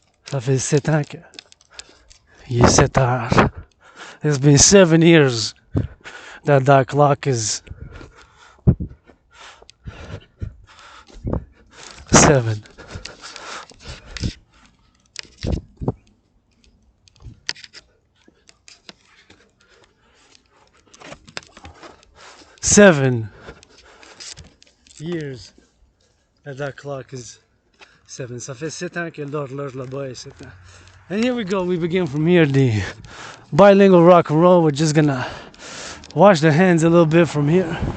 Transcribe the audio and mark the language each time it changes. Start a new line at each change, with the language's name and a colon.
French: Ça fait 7 ans qu'il est 7 heures.
English: It's been 7 years that clock is 7. Seven years that clock is 7.
French: Ça fait 7 ans que l'horloge là-bas est 7 ans.
English: And here we go, we begin from here, the bilingual rock and roll. We're just gonna wash the hands a little bit from here.